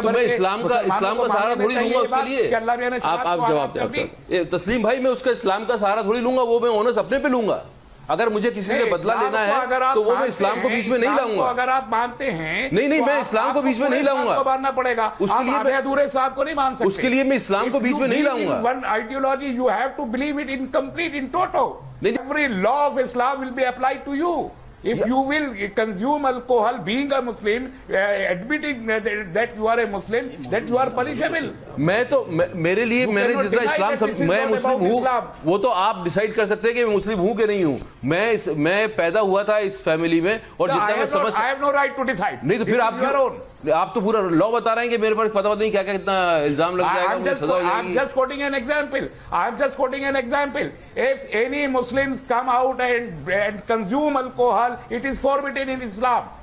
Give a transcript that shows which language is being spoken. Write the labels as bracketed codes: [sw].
[ur] میں اسلام کا سہارا تھوڑی لوں گا اس کے لیے. آپ جواب دیں تسلیم بھائی, میں اس کا اسلام کا سہارا تھوڑی لوں گا, وہ میں اونس اپنے پہ لوں گا. اگر مجھے کسی سے بدلہ لینا ہے تو وہ میں اسلام کو بیچ میں نہیں لاؤں گا. اگر آپ مانتے ہیں نہیں میں اسلام کو بیچ میں نہیں لاؤں گا, ماننا پڑے گا. اس کے لیے ادھورے اسلام کو نہیں مان سکتے. اس کے لیے میں اسلام کو بیچ میں نہیں لاؤں گا. [en] One ideology you have to believe it in complete in toto. Every law of Islam will be applied to you. If you will consume alcohol, being a Muslim, admitting that you are a Muslim, that you are punishable. [ur] میں تو میرے لیے میں نے جتنا اسلام میں مسلم ہوں وہ تو آپ ڈیسائیڈ کر سکتے ہیں کہ میں مسلم ہوں کہ نہیں ہوں. میں پیدا ہوا تھا اس فیملی میں اور جتنا میں سمجھ [en] I have no right to decide. [ur] نہیں تو پھر آپ تو پورا لا بتا رہے ہیں کہ میرے پاس پتہ نہیں کیا کیا کتنا الزام لگ جائے گا, مجھے سزا ہو جائے گی. [en] I'm just quoting an example. I'm just quoting an example. If any Muslims come out and consume alcohol, it is forbidden in Islam.